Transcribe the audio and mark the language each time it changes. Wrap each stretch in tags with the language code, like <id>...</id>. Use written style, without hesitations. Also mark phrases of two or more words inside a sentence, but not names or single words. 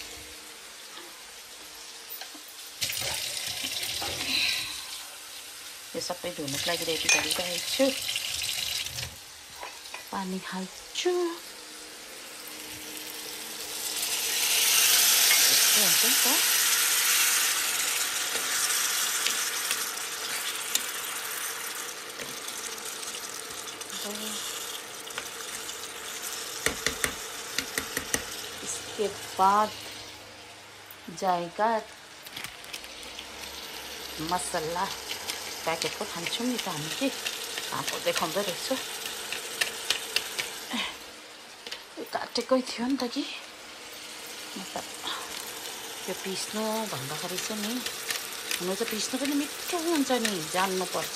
<ne>यो सबै धुनुको लागि रेडी गरिरहेको छु। पानी हाल्छु। यस्तो हुन्छ नि त।</ne> <hi>इसके बाद जाएगा मसला।</hi> <ne>प्याकेटको खान्छौँ नि त हामी कि, आएको देखाउँदै रहेछु। काटेकै थियो नि त कि, मतलब त्यो पिस्नु भन्दाखेरि चाहिँ नि, हुनु चाहिँ पिस्नु पनि मिठो हुन्छ नि, जान्नुपर्छ।</ne>